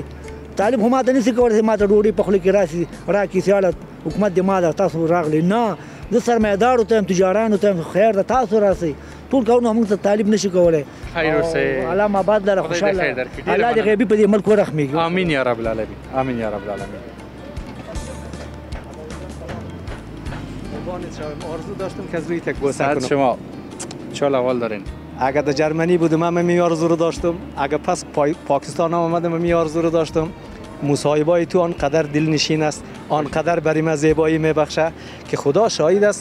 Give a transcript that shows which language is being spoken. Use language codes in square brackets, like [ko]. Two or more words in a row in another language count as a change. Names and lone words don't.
[ps] طالب خو ما ته نشي کولی چې ما ته ډوډۍ په خوله کې راسي راکړي چې هله حکومت دې ما ده تاسو راغلی. نه، زه سرمایه‌دارو ته یم، تجارانو ته یم، خیر ده تاسو راسئ. ټول کارونه موږ ته طالب نشي کولی. خیر اوسئ. الله ماباد لره، خوشحاله الله دې غیبي په دې ملک ورحمېږي. [ar] آمین یا رب العالمین، آمین یا رب العالمین. [fa] آرزو داشتم که از روی تک بوسه کنم. شما چال اول دارین؟ اگر در جرمنی بودم هم می آرزو رو داشتم، اگر پس پاکستان هم آمدم می آرزو رو داشتم، مصاحبه تو آنقدر دلنشین است، آنقدر برای ما زیبایی میبخشه که خدا شاهد است.